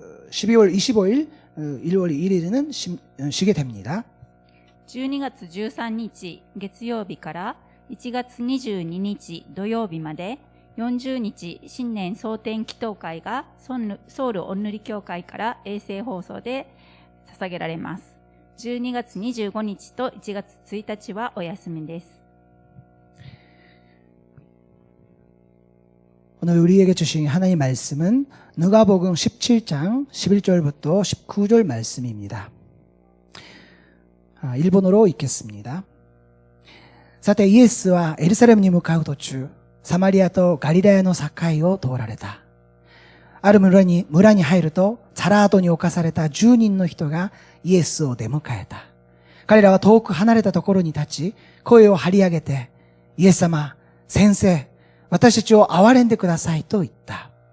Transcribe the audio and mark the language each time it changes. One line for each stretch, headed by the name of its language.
Korean: 12월 25일, 1월 1일은 쉬게 됩니다.
Japanese: 12月13日月曜日から1月22日土曜日まで40日新年蒼天祈祷会がソウルオンヌリ教会から衛星放送で捧げられます。 12月25日と1月1日はお休みです。
Korean: 오늘 우리에게 주신 하나님의 말씀은 누가복음 17장 11절부터 19절 말씀입니다. 일본어로 읽겠습니다.
Japanese: さてイエスはエルサレムに向かう途中、サマリアとガリラヤの境を通られた。ある村に入ると、皿跡に侵された10人の人がイエスを出迎えた。彼らは遠く離れたところに立ち、声を張り上げて、イエス様、先生、私たちを憐れんでくださいと言った。